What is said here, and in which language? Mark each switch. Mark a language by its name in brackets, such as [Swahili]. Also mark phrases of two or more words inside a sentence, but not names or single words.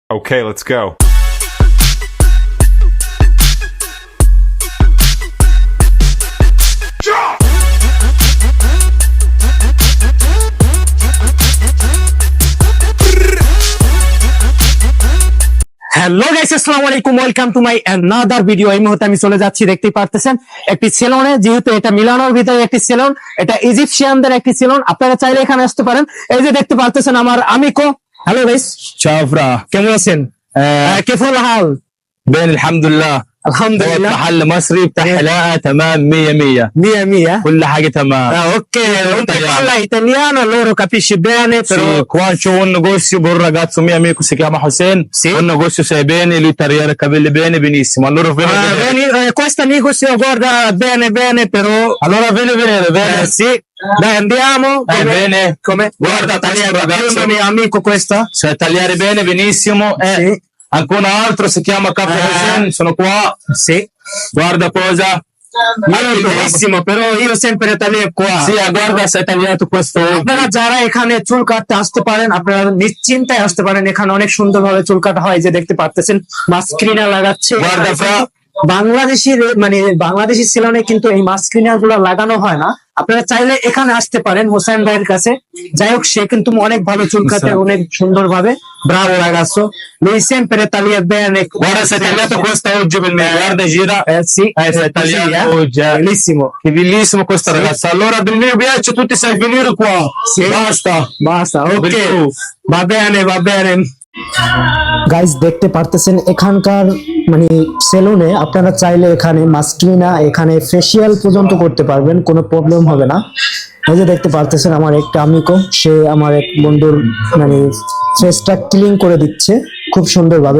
[English] Okay, let's go. hello guys, [Arabic] السلام عليكم, [English] welcome to my another video. [Bangla] এই মুহূর্তে আমি চলে যাচ্ছি, দেখতেই পারতেছেন, একটি সেলুনে। যেহেতু এটা মিলানোর ভিতরে একটি সেলুন, এটা ইজিপশিয়ানদের একটি সেলুন। আপনারা চাইলে এখানে আসতে পারেন। এই যে দেখতে পারতেছেন আমার আমিকো। [English] hello guys, [Italian] ciao fra [Bangla] কেমন আছেন? [Arabic] كيف الحال? بين الحمد لله [Bangla] আলহামদুলিল্লাহ, [Arabic] محل مصري بتاع حلاقه تمام 100 مية مية. كل حاجه تمام [Italian] Ok, non parla italiano, loro capisce bene, Sì, però qua c'ho un negozio per un ragazzo mio amico si chiama Hussein Sì. un negozio sai bene lui tagliare i capelli bene benissimo allora vieni a vedere. questo amico si guarda bene bene, però Allora vieni a vedere bene sì. Dai, andiamo. bene Come? guarda tagliare ragazzo Il mio amico questa? sai tagliare bene benissimo Sì. anche un altro si chiama Capo Hussein sono qua Sì. guarda cosa Benissimo, però io sempre taglio qua. sì guarda sei tagliato questo [Bangla] আপনারা যারা এখানে চুল কাটতে আসতে পারেন, আপনারা নিশ্চিন্তায় আসতে পারেন। এখানে অনেক সুন্দর ভাবে চুল কাটা হয়। যে দেখতে পারতেছেন, মাস্ক্রিনার লাগাচ্ছে। [Italian] Guarda fra [Bangla] বাংলাদেশি সেলুনে কিন্তু এই মাস্ক্রিনার গুলো লাগানো হয় না। আপনারা চাইলে এখানে আসতে পারেন হোসেন ভাইয়ের কাছে। যাই হোক, সে কিন্তু অনেক ভালো চুল কাটে, অনেক সুন্দর ভাবে। [Italian] bravo ragazzo, lui sempre taglia bene. guarda sei tagliato questo oggi per me guarda gira Sì, sei tagliato oggi bellissimo. Che bellissimo questo ragazzo. Allora del mio viaggio tutti sai venire qua. Sì. Basta, ok. Va bene. [Bangla] গাইস, দেখতে পারতেছেন এখানকার মানে সেলুনে আপনারা চাইলে এখানে মাস্ক্রিনা, এখানে ফেসিয়াল পর্যন্ত করতে পারবেন, কোনো প্রবলেম হবে না। এই যে দেখতে পারতেছেন আমার একটা আমিকো, সে আমার এক বন্ধুর মানে ফেসটা ক্লিন করে দিচ্ছে খুব সুন্দর ভাবে।